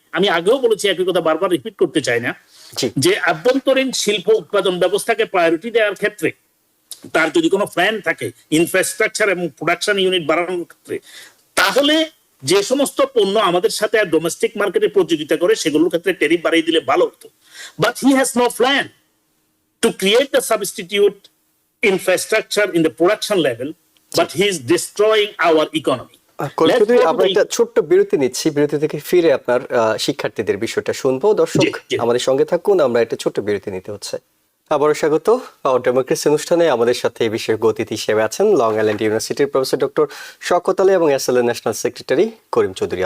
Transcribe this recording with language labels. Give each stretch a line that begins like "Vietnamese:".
Bangla: আমি আগেও বলেছি, একই কথা বারবার রিপিট করতে চাই না, যে আভ্যন্তরীণ শিল্প উৎপাদন ব্যবস্থাকে প্রায়োরিটি দেওয়ার ক্ষেত্রে তার যদি কোনো প্ল্যান থাকে ইনফ্রাস্ট্রাকচার এবং প্রোডাকশন ইউনিট বাড়ানোর ক্ষেত্রে, তাহলে যে সমস্ত পণ্য আমাদের সাথে ডোমেস্টিক মার্কেটে প্রতিযোগিতা করে সেগুলোর ক্ষেত্রে ট্যারিফ বাড়িয়ে দিলে ভালো হতো।
English: But he has no plan to create the substitute infrastructure in the production level, but he is destroying our economy.
Bangla: আমরা একটা ছোট্ট বিরতি নিচ্ছি, বিরতি থেকে ফিরে আপনার শিক্ষার্থীদের বিষয়টা শুনবো। দর্শক আমাদের সঙ্গে থাকুন, আমরা একটা ছোট্ট বিরতি নিতে হচ্ছে। আবারও স্বাগত পাওয়ার ডেমোক্রেসি অনুষ্ঠানে। আমাদের সাথে এই বিষয়ে অতিথি হিসেবে আছেন লং আইল্যান্ড ইউনিভার্সিটির প্রফেসর ডক্টর শওকত আলী এবং SLA national secretary Karim Chowdhury.